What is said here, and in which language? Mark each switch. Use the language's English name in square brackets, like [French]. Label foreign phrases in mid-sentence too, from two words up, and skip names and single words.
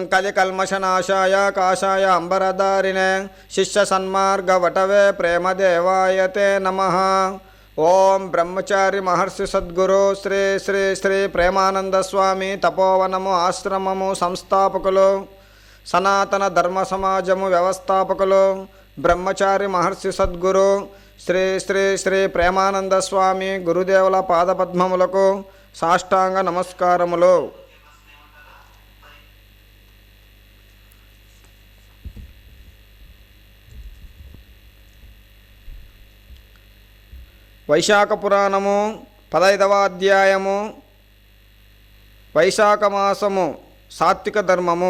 [Sanskrit] कल्मषनाशाय काशाय अंबरधारिणे शिष्य सन्मार्गवटवे प्रेमदेवाय ते नमः। [Telugu] ఓం బ్రహ్మచారి మహర్షి సద్గురు శ్రీ శ్రీ శ్రీ ప్రేమానంద స్వామి తపోవనము ఆశ్రమము సంస్థాపకులు సనాతన ధర్మ సమాజము వ్యవస్థాపకులు బ్రహ్మచారి మహర్షి సద్గురు శ్రీ శ్రీ శ్రీ ప్రేమానంద స్వామి గురుదేవుల పాదపద్మములకు సాష్టాంగ నమస్కారములు. వైశాఖ పురాణము 15వ అధ్యాయము వైశాఖ మాసము సాత్విక ధర్మము.